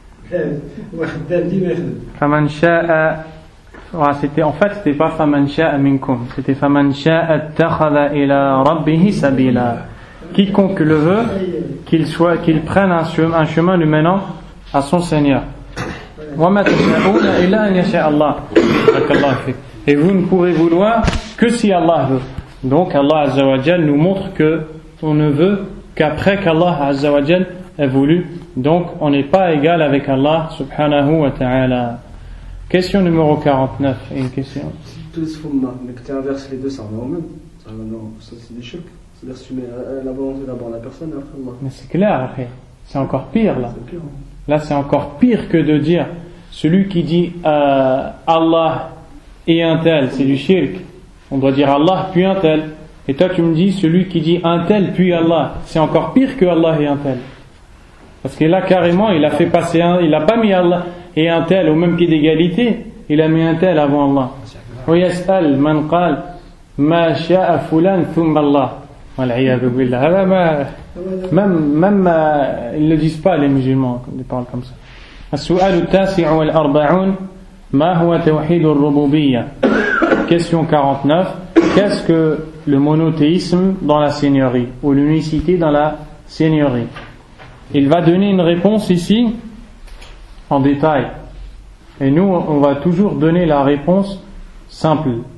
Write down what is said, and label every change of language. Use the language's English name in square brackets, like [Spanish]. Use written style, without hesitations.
[Arabic] فمن شاء [French] c'était en fait c'était pas [Arabic] فمن شاء منكم, [French] c'était [Arabic] فمن شاء اتخذ إلى ربه سبيلا. [French] Quiconque le veut, qu'il prenne un chemin lui menant à son Seigneur. [Arabic] وما تشاءون إلا أن يشاء الله. [French] Et vous ne pourrez vouloir que si Allah veut. Donc Allah Azza wa Jal nous montre que on ne veut qu'après qu'Allah Azza wa Jal ait voulu. Donc on n'est pas égal avec Allah subhanahu wa ta'ala. Question numéro 49. Et une question. Si tous les fondements, mais que tu inverses les deux, ça revient au même. Ça c'est des chocs. C'est-à-dire si tu mets la volonté d'abord la personne et après Allah. Mais c'est clair, après. C'est encore pire là. C'est pire, hein. Là, c'est encore pire que de dire celui qui dit Allah et un tel, c'est du shirk. On doit dire Allah puis un tel. Et toi, tu me dis celui qui dit un tel puis Allah. C'est encore pire que Allah et un tel. Parce que là, carrément, il a fait passer il a pas mis Allah et un tel au même pied d'égalité. Il a mis un tel avant Allah. [Arabic] ويسأل من قال ما شاء فلان ثم الله والعياذ بالله. هذا [French] même ils ne disent pas les musulmans quand ils parlent comme ça. [Arabic] السؤال التاسع والأربعون ما هو توحيد الربوبية. [French] Question 49. Qu'est-ce que le monothéisme dans la seigneurie ou l'unicité dans la seigneurie? Il va donner une réponse ici en détail. Et nous, on va toujours donner la réponse simple.